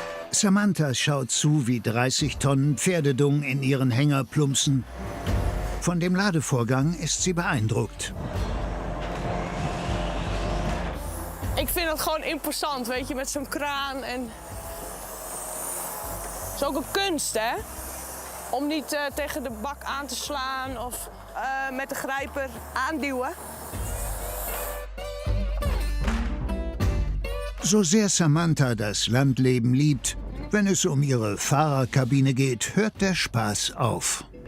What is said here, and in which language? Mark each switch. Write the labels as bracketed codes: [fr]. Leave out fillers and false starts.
[de] Samantha schaut zu, wie 30 Tonnen Pferdedung in ihren Hänger plumpsen. Von dem Ladevorgang ist sie beeindruckt. [nl] Ik vind dat gewoon imposant, weet je, met zo'n kraan. En het is ook een kunst, hè? Om niet tegen de bak aan te slaan of met de grijper aanduwen. [de] So sehr Samantha das Landleben liebt, wenn es um ihre Fahrerkabine geht, hört der Spaß auf.